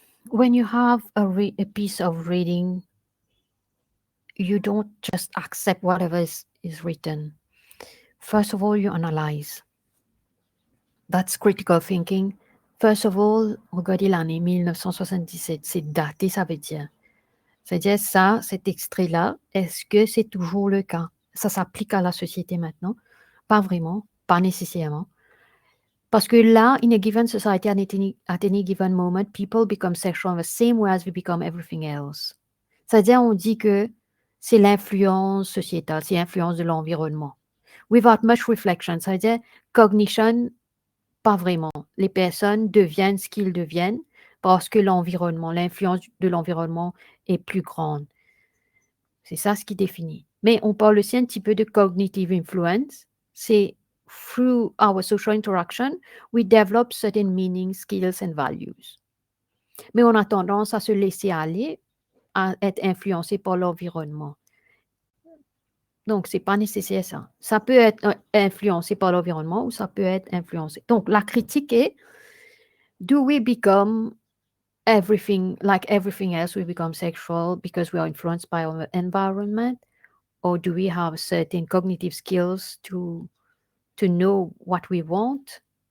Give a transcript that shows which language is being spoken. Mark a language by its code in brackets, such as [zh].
[en] When you have a piece of reading, you don't just accept whatever is written. First of all, you analyze. That's critical thinking. First of all, [fr] regardez l'année 1977. C'est daté, ça veut dire. C'est-à-dire ça, cet extrait-là, est-ce que c'est toujours le cas? Ça s'applique à la société maintenant? Pas vraiment, pas nécessairement. Parce que là, [en] in a given society, at any given moment, people become sexual in the same way as we become everything else. [fr] C'est-à-dire, on dit que c'est l'influence sociétale, c'est l'influence de l'environnement. [en] Without much reflection, [fr] c'est-à-dire cognition, pas vraiment. Les personnes deviennent ce qu'ils deviennent parce que l'environnement, l'influence de l'environnement est plus grande. C'est ça ce qui définit. Mais on parle aussi un petit peu de cognitive influence. C'est [en] through our social interaction, we develop certain meanings, skills and values. [fr] Mais on a tendance à se laisser aller, à être influencé par l'environnement. Donc, ce n'est pas nécessaire ça. Ça peut être influencé par l'environnement ou ça peut être influencé. Donc, la critique est, [en] do we become everything, like everything else, we become sexual because we are influenced by our environment? Or do we have certain cognitive skills to know what we want?